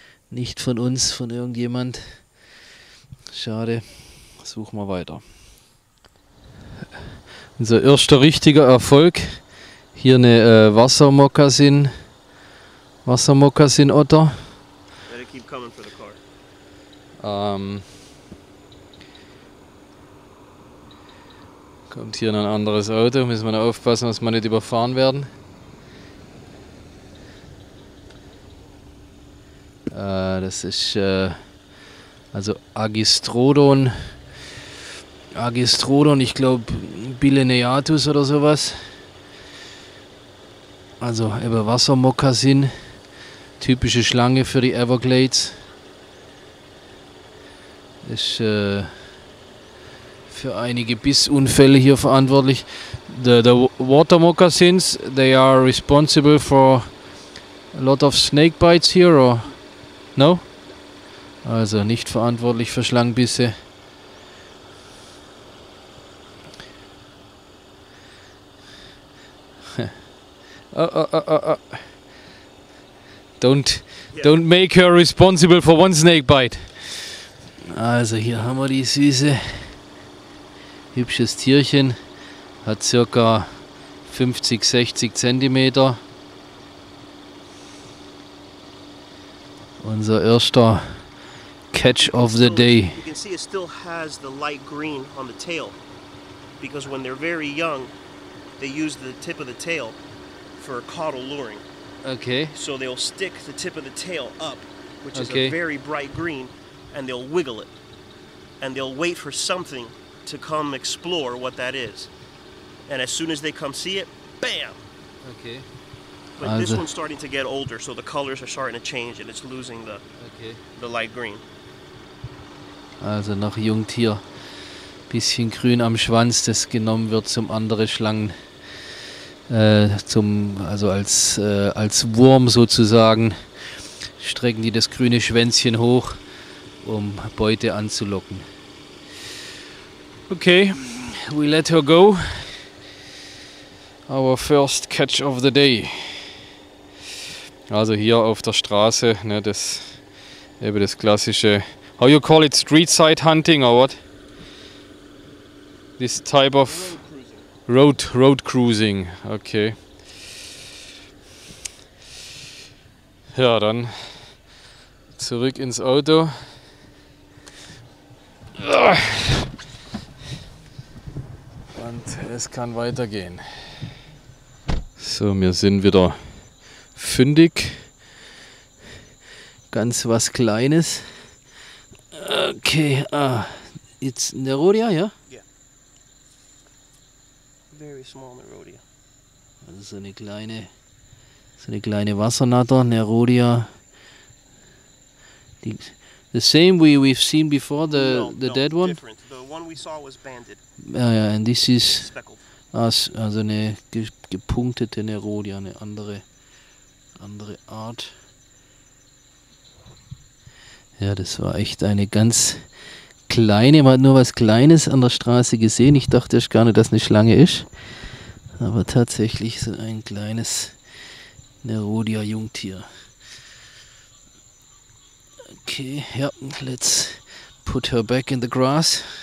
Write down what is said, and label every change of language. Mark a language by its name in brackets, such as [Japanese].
[German] Nicht von uns, von irgendjemand. Schade. Suchen wir weiter. Unser erster richtiger Erfolg. Hier eine Wassermokassin-Otter. [English] Let it keep coming for the car. [German] Kommt hier ein anderes Auto, müssen wir noch aufpassen, dass wir nicht überfahren werden. Das ist also Agistrodon, ich glaube Billeneatus oder sowas. Also eben Wassermokassin, typische Schlange für die Everglades. Ist für einige Bissunfälle hier verantwortlich. [English] The water moccasins, they are responsible for a lot of snake bites here, or no? [German] Also nicht verantwortlich für Schlangenbisse. [English] Don't make her responsible for one snake bite. [German] Also hier haben wir die Süße. Hübsches Tierchen. Hat circa 50-60 Zentimeter. Unser erster [English] Catch of the day. You can see it still has the light green on the tail because when they're very young, they use the tip of the tail for caudal luring. Okay. So they'll stick the tip of the tail up, which is Okay. a very bright green, and they'll wiggle it. And they'll wait for something to come explore what that is. And as soon as they come see it, bam! Okay. But this [German] Also- [English] one's starting to get older, so the colors are starting to change and it's losing the light green. [German] Also noch Jungtier. Bisschen grün am Schwanz, das genommen wird zum andere Schlangen. Also als Wurm sozusagen. Strecken die das grüne Schwänzchen hoch, um Beute anzulocken. [English] Okay, we let her go. Our first catch of the day. [German] Also hier auf der Straße, ne, das klassische, [English] how you call it, street side hunting or what? This type of road cruising, okay. [German] Ja, dann zurück ins Auto. Und es kann weitergehen. So, wir sind wieder fündig. Ganz was Kleines. [English] Okay, it's [German] Nerodia, ja? [English] Very small Nerodia. [German] Also so eine kleine Wassernatter, Nerodia. [English] The same we've seen before, the dead one? Different. The one we saw was banded, Ja, and this is speckled. [German] also eine gepunktete Nerodia, eine andere Art. Ja, das war echt eine ganz kleine, man hat nur was Kleines an der Straße gesehen. Ich dachte erst gar nicht, dass eine Schlange ist. Aber tatsächlich so ein kleines Nerodia-Jungtier. [English] Okay, ja, let's put her back in the grass.